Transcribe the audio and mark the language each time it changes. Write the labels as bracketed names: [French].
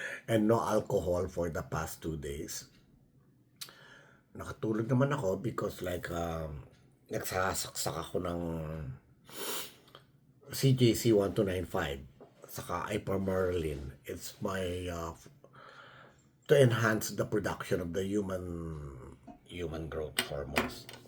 [English] And no alcohol for the past 2 days. [Filipino] Nakatulog naman ako [English] because like [Filipino] nagsasaksak ako ng CJC 1295 saka Ipramerlin. [English] It's my to enhance the production of the human growth hormones.